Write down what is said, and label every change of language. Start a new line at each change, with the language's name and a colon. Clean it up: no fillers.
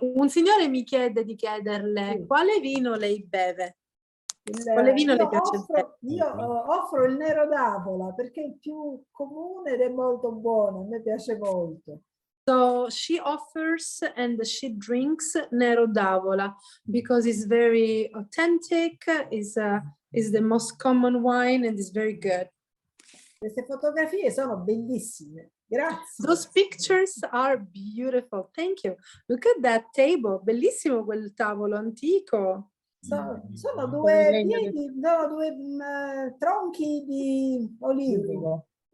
Italian: Un signore mi chiede di chiederle quale vino lei beve. Quale vino le piace bere? Io offro il nero d'avola perché è il più comune ed è molto buono, a me piace molto.
English: So she offers and she drinks nero d'avola because it's very authentic, is the most common wine and is very good.
Italian: Queste fotografie sono bellissime. Grazie.
English: Those pictures are beautiful. Thank you. Look at that table.
Italian: Bellissimo quel tavolo antico. Sono due piedi, no, due tronchi di olivo.